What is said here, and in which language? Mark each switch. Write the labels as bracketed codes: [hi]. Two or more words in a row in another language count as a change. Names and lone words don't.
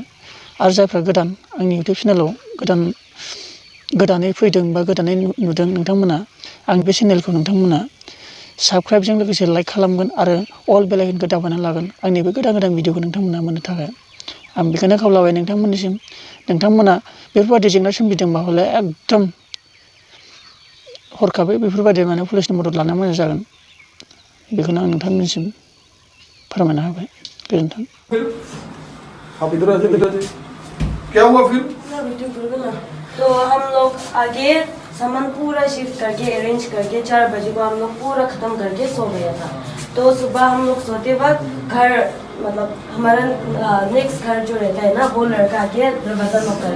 [brx] आरो जायफ्रा गोदान आंनि इउटुब चेनेलाव गोदानै फैदों बा गोदानै नुदों, नोंथांमोना आं बे चेनेलखौ नोंथांमोना साबस्क्राइबजों लोगोसे लाइक खालामगोन आरो अल बेल आइकनखौ दाबायना लागोन आंनि बे गोदान भिडिअखौ नोंथांमोना मोननो थाखाय। आं बेखौनो खावलायबाय नोंथांमोननिसिम। नोंथांमोना बेफोरबायदि जेंना सोमजिदोंबा हले एकदम हरखाबै बेफोरबायदि माने पुलिसनि मदद लानाया मोजां जागोन, बेखौनो आं नोंथांमोननिसिम फोरमायना होबाय। गोजोन्थों। [hi] आप इधर आते क्या हुआ फिर? तो हम लोग आगे सामान पूरा शिफ्ट करके अरेंज करके 4 बजे को हम लोग पूरा खत्म करके सो गया था। तो सुबह हम लोग सोते वक्त घर मतलब हमारा नेक्स्ट घर जो रहता है ना, वो लड़का आके दरवाजा नॉक करे।